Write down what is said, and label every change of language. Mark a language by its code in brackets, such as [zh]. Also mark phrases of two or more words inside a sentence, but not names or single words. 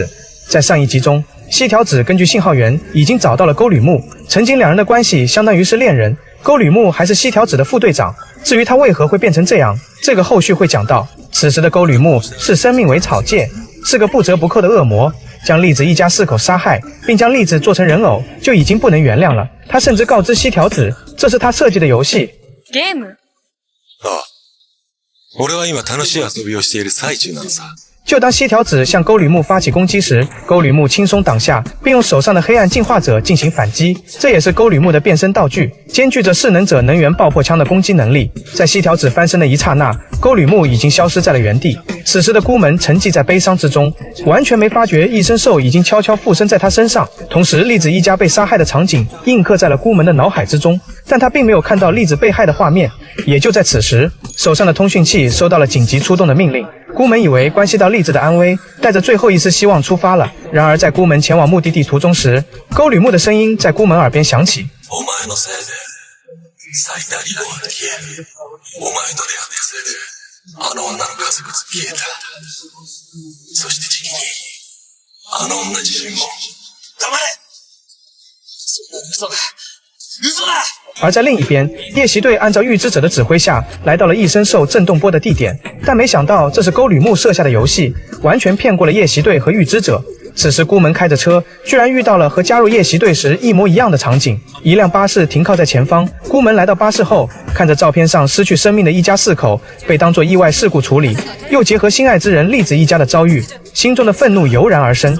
[zh] 在上一集中，西条子根据信号源已经找到了沟吕木，曾经两人的关系相当于是恋人，沟吕木还是西条子的副队长。至于他为何会变成这样，这个后续会讲到。此时的沟吕木视生命为草芥，是个不折不扣的恶魔，将粒子一家4口杀害，并将粒子做成人偶，就已经不能原谅了。他甚至告知西条子，这是他设计的游戏。 [ja] ゲーム？ああ。俺は今楽しい遊びをしている最中なのさ。 [zh] 就当西条子向沟吕木发起攻击时，沟吕木轻松挡下，并用手上的黑暗进化者进行反击。这也是沟吕木的变身道具，兼具着势能者能源爆破枪的攻击能力。在西条子翻身的一刹那，沟吕木已经消失在了原地。此时的孤门沉寂在悲伤之中，完全没发觉异生兽已经悄悄附身在他身上。同时，粒子一家被杀害的场景印刻在了孤门的脑海之中，但他并没有看到粒子被害的画面。也就在此时，手上的通讯器收到了紧急出动的命令。孤门以为关系到粒子的安危，带着最后一丝希望出发了。然而在孤门前往目的地途中时，沟吕木的声音在孤门耳边响起。 [ja] お前のせいで最大利害が消える。お前と出会ったせいであの女の家族が消えた。そして次にあの女自身も。黙れ！そんな嘘だ！嘘だ！ [zh] 而在另一边，夜袭队按照预知者的指挥下来到了异生兽震动波的地点，但没想到这是沟吕木设下的游戏，完全骗过了夜袭队和预知者。此时孤门开着车，居然遇到了和加入夜袭队时一模一样的场景。一辆巴士停靠在前方，孤门来到巴士后，看着照片上失去生命的一家4口被当作意外事故处理，又结合心爱之人粒子一家的遭遇，心中的愤怒油然而生。